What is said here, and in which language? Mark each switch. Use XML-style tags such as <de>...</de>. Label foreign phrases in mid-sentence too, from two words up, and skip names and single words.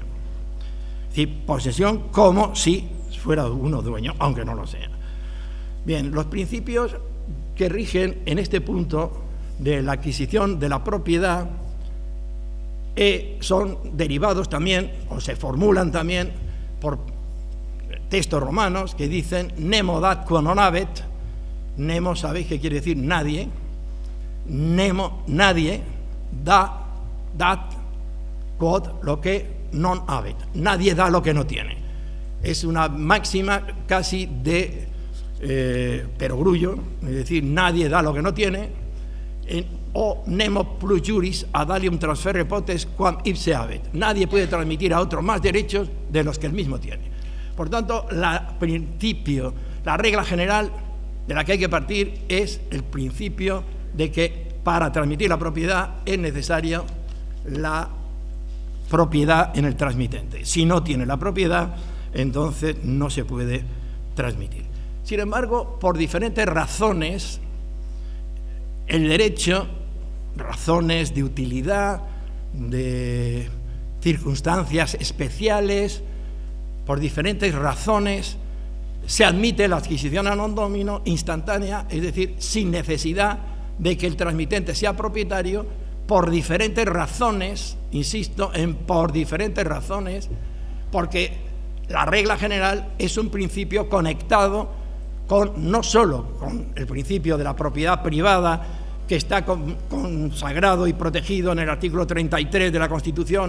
<es>Es decir, posesión como si fuera uno dueño, aunque no lo sea. Bien, los principios que rigen en este punto de la adquisición de la propiedad son derivados también, o se formulan también, por textos romanos que dicen</es> <la>nemo dat quod non habet.</la> <es>Nemo, ¿sabéis qué quiere decir? Nadie. Nemo, nadie.</es> <la>Dat, quod,</la> <es>lo que</es> <la>non habet.</la> <es>Nadie da lo que no tiene. Es una máxima casi de perogrullo, es decir, nadie da lo que no tiene.</es> <la>O nemo plus juris ad alium transferre potes quam ipse habet.</la> <es>Nadie puede transmitir a otro más derechos de los que él mismo tiene. Por tanto, la regla general de la que hay que partir es el principio de que para transmitir la propiedad es necesario la propiedad en el transmitente. Si no tiene la propiedad, entonces no se puede transmitir. Sin embargo, por diferentes razones, el derecho, razones de utilidad, de circunstancias especiales, por diferentes razones, se admite la adquisición</es> <la>a non domino</la> <es>instantánea, es decir, sin necesidad de que el transmitente sea propietario, por diferentes razones, insisto, por diferentes razones, porque la regla general es un principio conectado no solo con el principio de la propiedad privada, que está consagrado y protegido en el artículo 33 de la Constitución.</es>